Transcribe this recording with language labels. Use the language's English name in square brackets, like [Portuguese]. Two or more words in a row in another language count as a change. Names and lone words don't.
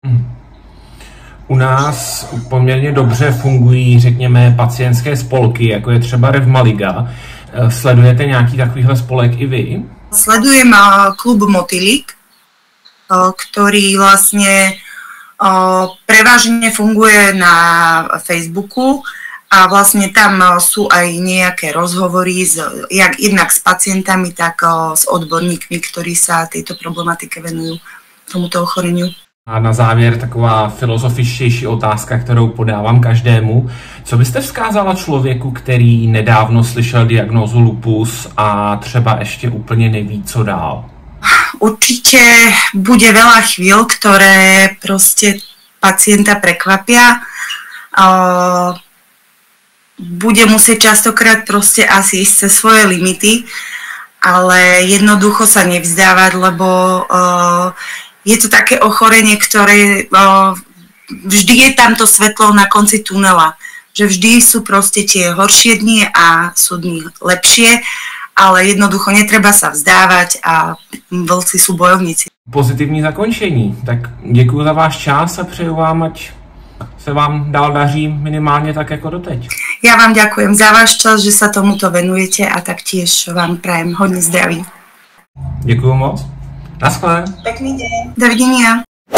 [Czech] U nás poměrně dobře fungují, řekněme, pacientské spolky, jako je třeba Revmaliga. Sledujete nějaký takovýhle spolek i vy? [Slovak] Sledujem klub Motýlik, ktorý vlastne prevažne funguje na Facebooku a vlastne tam sú aj nejaké rozhovory jednak s pacientami, tak s odborníkmi, ktorí sa tejto problematike venujú, tomuto ochoreniu. [Czech] A na závěr taková filozofičtější otázka, kterou podávám každému. Co byste vzkázala člověku, který nedávno slyšel diagnózu lupus a třeba ještě úplně neví, co dál? [Slovak] Určite bude veľa chvíľ, ktoré proste pacienta prekvapia. Bude musieť častokrát proste asi ísť cez svoje limity, ale jednoducho sa nevzdávať, lebo je to také ochorenie, ktoré vždy je tamto svetlo na konci tunela. Že vždy sú proste tie horšie dni a sú dni lepšie, ale jednoducho netreba sa vzdávať a vlci sú bojovníci. [Czech] Pozitivní zakončení. Tak děkuji za váš čas a přeju vám, ať se vám dál daří minimálně tak jako doteď. [Slovak] Ja vám ďakujem za váš čas, že sa tomuto venujete a taktiež vám prajem hodne zdraví. [Czech] Děkuji moc. Naschle. [Slovak] Pekný deň. Dovidenia.